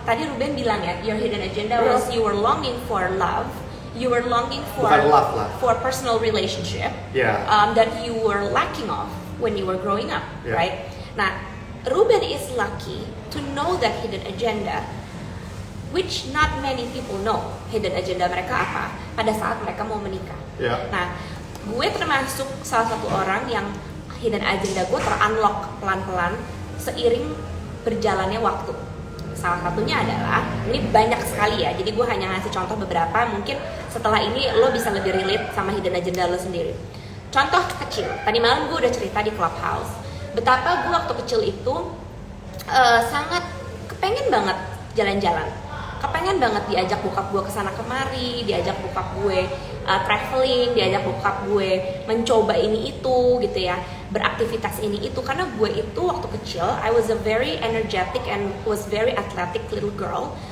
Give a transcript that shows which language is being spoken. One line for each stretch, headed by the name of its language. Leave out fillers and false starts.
Indonesian: Tadi Ruben bilang ya,
English: your hidden agenda was you were longing for love. You were longing for personal relationship that you were lacking of when you were growing up, right? Nah, Ruben is lucky to know that hidden agenda, which not many people know.
Indonesian: Hidden agenda mereka apa? Pada saat mereka mau menikah. Nah, gue termasuk salah satu orang yang hidden agenda gue ter-unlock pelan-pelan seiring berjalannya waktu. Salah satunya adalah, ini banyak sekali ya, jadi gue hanya ngasih contoh beberapa, mungkin setelah ini lo bisa lebih relate sama hidden agenda lo sendiri. Contoh kecil, tadi malam gue udah cerita di Clubhouse, betapa gue waktu kecil itu sangat kepengen banget jalan-jalan, kepengen banget diajak bokap gue kesana kemari, diajak bokap gue traveling, diajak bokap gue mencoba ini itu gitu ya, beraktivitas ini itu. Karena gue itu waktu kecil
English: I was a very energetic and was very athletic little girl.